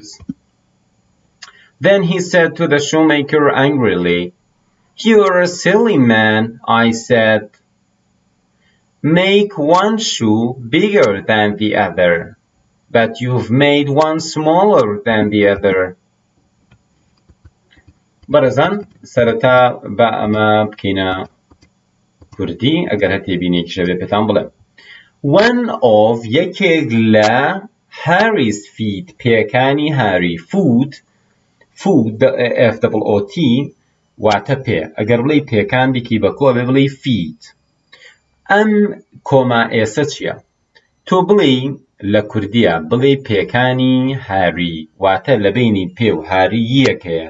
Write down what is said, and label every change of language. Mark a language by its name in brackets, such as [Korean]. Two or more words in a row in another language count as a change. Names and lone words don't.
[English] Then he said to the shoemaker angrily, "You're a silly man," I said. "Make one shoe bigger than the other, but you've made one smaller than the other." [Central Kurdish] بەڕێزان سەرەتا بە ئەمە بکەینە کوردی ئەگەر هەر تێبینێکیشە بێ پێتان بڵێم. [English] One of [Central Kurdish] یەکێک لە [English] Harry's feet [Central Kurdish] پێکانی هاری [English] foot FOOT [Central Kurdish] واتە پێ ئەگەر بڵێ پێکان دیکی بە کۆ بڵێ feet. ئەم کۆما ئێسە چییە؟ تۆ بڵێ لە کوردیە بڵێ پێکانی هاری واتە لە بینی پێ و هاری یەکەیە.